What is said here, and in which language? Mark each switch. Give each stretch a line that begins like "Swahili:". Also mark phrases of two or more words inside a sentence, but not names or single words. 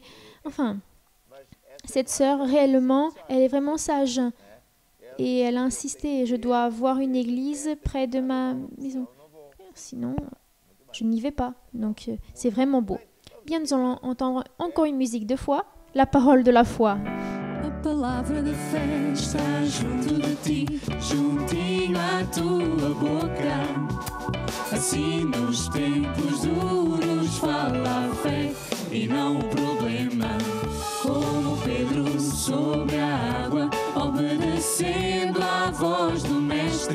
French: Enfin, cette sœur, réellement, elle est vraiment sage. Et elle a insisté, je dois avoir une église près de ma maison. Sinon, je n'y vais pas. Donc c'est vraiment beau. Bien, nous allons entendre encore une musique de foi, la parole de la foi.
Portuguese: A palavra de fé Está junto de ti, juntinho à tua boca. Assim nos tempos duros fala a fé e não o problema. Como Pedro sobre a água, obedecendo à voz do Mestre.